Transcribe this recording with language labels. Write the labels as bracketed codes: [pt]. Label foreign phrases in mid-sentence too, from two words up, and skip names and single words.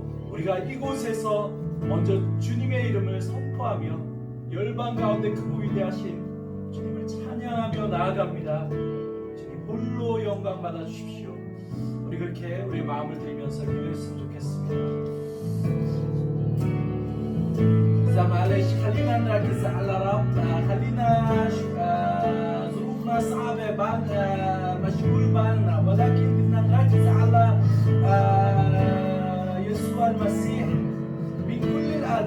[ko] 우리가 이곳에서 먼저 주님의 이름을 선포하며 열방 가운데 크고 위대하신 주님을 찬양하며 나아갑니다. 주님 홀로 영광 받아주십시오. 우리 그렇게 우리 마음을 들이면서 기도했으면 좋겠습니다. [ar] معلش خلينا نركز على ربنا. خلينا ظروفنا صعبة، بالنا مشغول بالنا، ولكن بدنا نركز على يسوع المسيح من كل القلب.